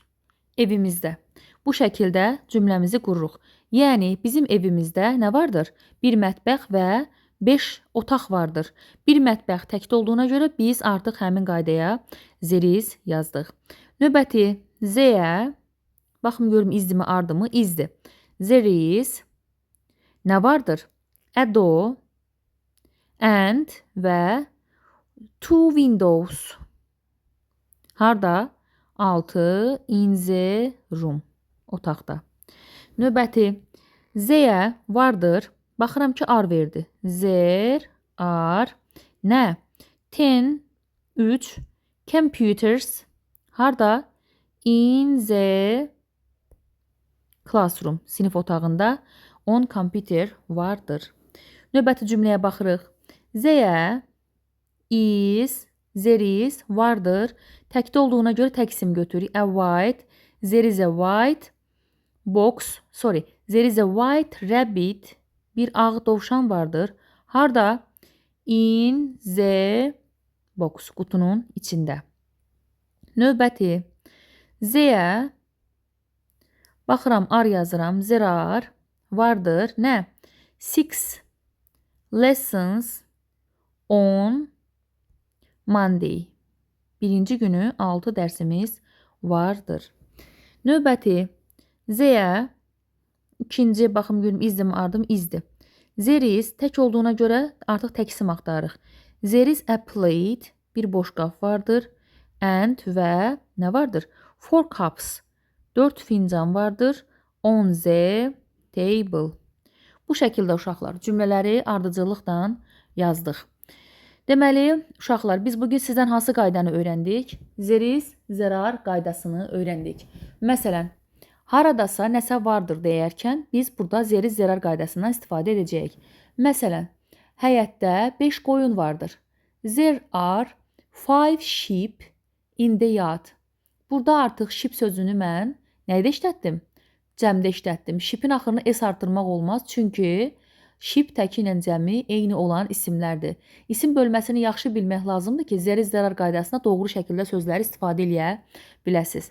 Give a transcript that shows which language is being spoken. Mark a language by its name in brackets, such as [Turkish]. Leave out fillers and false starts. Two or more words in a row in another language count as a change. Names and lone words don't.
[Azerbaijani] Evimizdə. Bu şəkildə cümləmizi qururuq. Yəni, bizim evimizdə nə vardır? Bir mətbəx və 5 otaq vardır. Bir mətbəx təkdə olduğuna görə biz artıq həmin qaydaya zeriz yazdıq. Növbəti Z-yə, baxım görüm izdimi, ardımı? İzdir. [English] There is [Azerbaijani] nə vardır? [English] A door and və 2 windows. Harda? 6 in the room. [Azerbaijani] Otaqda. Növbəti Z-yə vardır. Baxıram ki, ar verdi. [English] There are nə? 10, 3 computers. [Azerbaijani] Harda? [English] In the classroom. [Azerbaijani] Sinif otağında 10 computer vardır. Növbəti cümləyə baxırıq. Z-yə is, [English] there is [Azerbaijani] vardır. Təkdə olduğuna görə tək isim götürürük. [English] A white, there is a white box, there is a white rabbit. [Azerbaijani] Bir ağ dovşan vardır. Harda? [English] In the box, [Azerbaijani] qutunun içində. Növbəti Z-yə baxıram, ar yazıram. [English] There are [Azerbaijani] vardır. Nə? [English] 6 lessons on Monday. [Azerbaijani] Birinci günü 6 dərsimiz vardır. Növbəti Z-yə ikinci, baxım görüm, izdim, ardım, izdir. [English] There is [Azerbaijani] tək olduğuna görə artıq tək isim axtarırıq. [English] There is a plate, [Azerbaijani] bir boş qab vardır. And və nə vardır? 4 cups, 4 fincan vardır. [English] On the table. [Azerbaijani] Bu şəkildə uşaqlar cümlələri ardıcıllıqla yazdıq. Deməli, uşaqlar, biz bugün sizdən hansı qaydanı öyrəndik? Zeriz, zərar qaydasını öyrəndik. Məsələn, haradasa nəsə vardır deyərkən biz burada zeriz, zərar qaydasından istifadə edəcəyik. Məsələn, həyətdə 5 qoyun vardır. [English] There are 5 sheep in the yard. [Azerbaijani] Burada artıq ship sözünü mən nədə işlətdim? Cəmdə işlətdim. Shipin axırını s artırmaq olmaz, çünki ship təki ilə cəmi eyni olan isimlərdir. İsim bölməsini yaxşı bilmək lazımdır ki, zərər qaydasında doğru şəkildə sözləri istifadə edə biləsiniz.